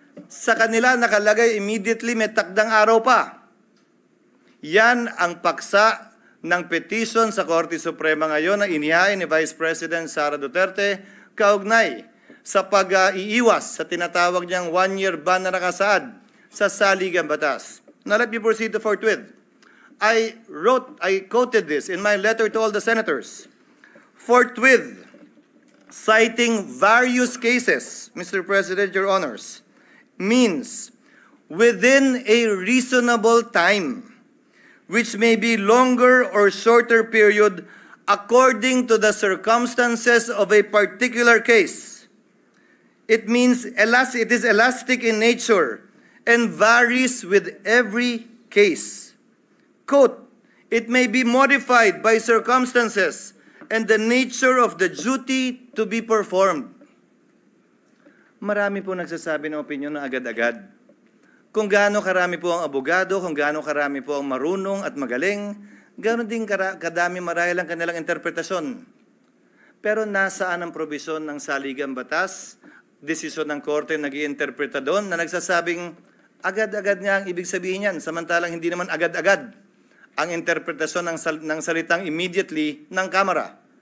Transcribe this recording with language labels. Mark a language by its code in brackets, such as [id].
[tl] Sa kanila nakalagay immediately, may takdang araw pa. Yan ang paksa ng petition sa Korte Suprema ngayon na inihain ni Vice President Sara Duterte kaugnay sa pag-iiwas sa tinatawag niyang 1-year ban na nakasaad sa saligang batas. [en] Now let me proceed to forthwith. I quoted this in my letter to all the senators. Forthwith, citing various cases, Mr. President, Your Honors, means within a reasonable time, which may be longer or shorter period according to the circumstances of a particular case. It means it is elastic in nature and varies with every case. Quote, it may be modified by circumstances and the nature of the duty to be performed. [tl] Marami po nagsasabi ng opinion na agad-agad. Kung gaano karami po ang abogado, kung gaano karami po ang marunong at magaling, ganoon din kadami marahil ang kanilang interpretasyon. Pero nasaan ang probisyon ng saligang batas, desisyon ng korte nag-iinterpreta doon na nagsasabing agad-agad nga ang ibig sabihin yan, samantalang hindi naman agad-agad ang interpretasyon ng salitang immediately ng Kamara.